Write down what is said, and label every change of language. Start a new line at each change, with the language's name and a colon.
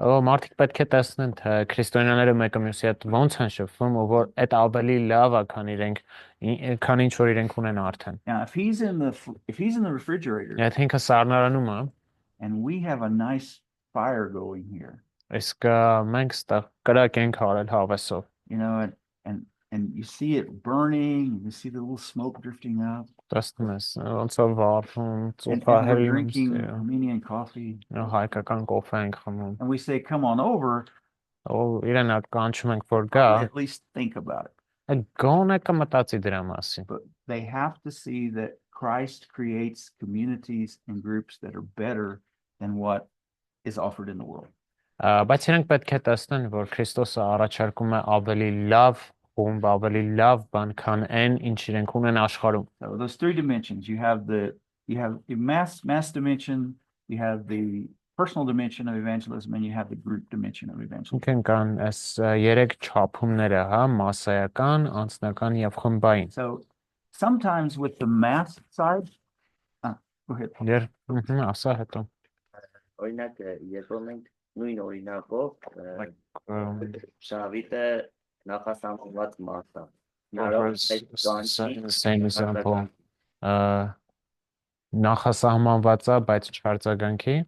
Armenian: Մարդիկ պետք է տեսնեն, թե քրիստոնյաները մեկը մյուսի հետ ոնց են շփվում, ու որ այդ ավելի լավ է, քան ինչ որ իրենք ունեն արդեն։
English: Now, if he's in the refrigerator
Armenian: Եթե ինքը սառնարանում է,
English: and we have a nice fire going here,
Armenian: իսկ մենք ստեղ կրակ ենք արել հավեսով,
English: you know, and you see it burning, you see the little smoke drifting up,
Armenian: տեսնում ես, ոնց է վառվում,
English: and
Armenian: ծուխա
English: we're
Armenian: հելնում,
English: drinking Armenian coffee,
Armenian: հայկական կոֆե ենք խմում,
English: and we say, come on over,
Armenian: իրեն կանչում ենք, որ գա,
English: at least think about it.
Armenian: Գոնե կմտածի դրա մասին։
English: But they have to see that Christ creates communities and groups that are better than what is offered in the world.
Armenian: Բայց իրենք պետք է տեսնեն, որ Քրիստոսը առաջարկում է ավելի լավ խումբ, ավելի լավ բան, քան այն, ինչ իրենք ունեն աշխարհում։
English: So those three dimensions, you have the mass dimension, you have the personal dimension of evangelism, and you have the group dimension of evangelism.
Armenian: Ինքն կան այս երեք չափումները, հա, մասսայական, անձնական եւ խմբային։
English: So sometimes with the mass side, go ahead.
Armenian: Ասա հետո։ Օրինակ, երբ որ մենք նույն օրինակով Շավիթը նախասահմանված մարդ է։
English: Same example.
Armenian: Նախասահմանված է, բայց չարձագանքի։